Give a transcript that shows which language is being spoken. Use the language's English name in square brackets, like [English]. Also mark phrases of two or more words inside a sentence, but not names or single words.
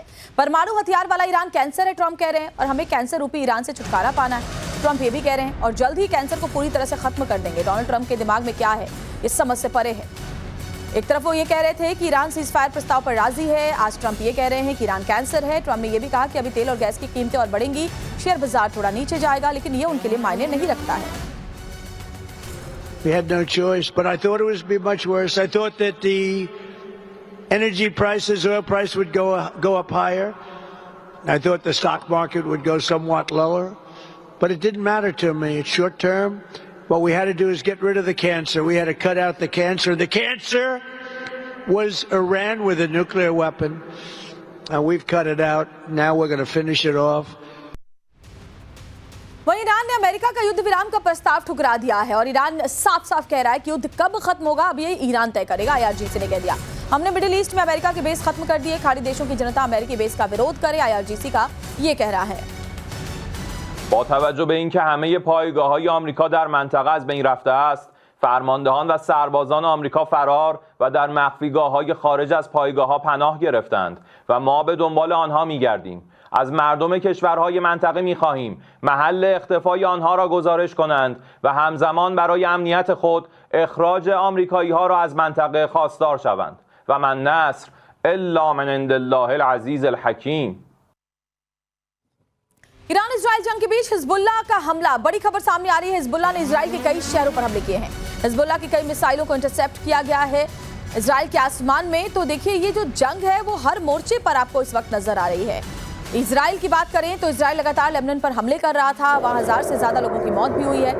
[Hindi] परमाणु हथियार वाला ईरान कैंसर है, ट्रंप कह रहे हैं, और हमें कैंसर रूपी ईरान से छुटकारा पाना है, ट्रंप ये भी कह रहे हैं, और जल्द ही कैंसर को पूरी तरह से खत्म कर देंगे। डोनाल्ड ट्रंप के दिमाग में क्या है, इस समझ से परे है। एक तरफ वो ये कह रहे थे कि ईरान सीज फायर प्रस्ताव पर राजी है, आज ट्रंप ये कह रहे हैं कि ईरान कैंसर है। ट्रंप ने ये भी कहा कि अभी तेल और गैस की कीमतें और बढ़ेंगी, शेयर बाजार थोड़ा नीचे जाएगा, लेकिन ये उनके लिए मायने नहीं रखता है। [English] We had no choice, but I thought it would be much worse. I thought that the energy prices, oil price would go up higher. I thought the stock market would go somewhat lower, but it didn't matter to me. It's short term. What we had to do is get rid of the cancer. We had to cut out the cancer. The cancer was Iran with a nuclear weapon, and we've cut it out. Now we're going to finish it off. [Hindi] वहीं ईरान ने अमेरिका का युद्ध विराम का प्रस्ताव ठुकरा दिया है और ईरान साफ साफ कह रहा है कि युद्ध कब खत्म होगा अब ये ईरान तय करेगा। IRGC ने कह दिया, हमने मिडिल ईस्ट में अमेरिका के बेस खत्म कर दिए, खाड़ी देशों की जनता अमेरिकी बेस का विरोध करे, IRGC का ये कह रहा है। [Persian] با توجه به اینکه همه پایگاه‌های آمریکا در منطقه از بین رفته است، فرماندهان و سربازان آمریکا فرار و در مخفیگاه‌های خارج از پایگاه‌ها پناه گرفتند و ما به دنبال آنها می‌گردیم. از مردم کشورهای منطقه می‌خواهیم محل اختفای آنها را گزارش کنند و همزمان برای امنیت خود اخراج آمریکایی‌ها را از منطقه خواستار شوند و [Arabic] من نصر الا من عند الله العزیز الحکیم. [Hindi] ईरान इजराइल जंग के बीच हिजबुल्लाह का हमला, बड़ी खबर सामने आ रही है। हिजबुल्लाह ने इजराइल के कई शहरों पर हमले किए हैं। हिजबुल्लाह की कई मिसाइलों को इंटरसेप्ट किया गया है इजराइल के आसमान में। तो देखिए ये जो जंग है वो हर मोर्चे पर आपको इस वक्त नजर आ रही है। इजराइल की बात करें तो इजराइल लगातार लेबनान पर हमले कर रहा था, वहां 1000 से ज्यादा लोगों की मौत भी हुई है।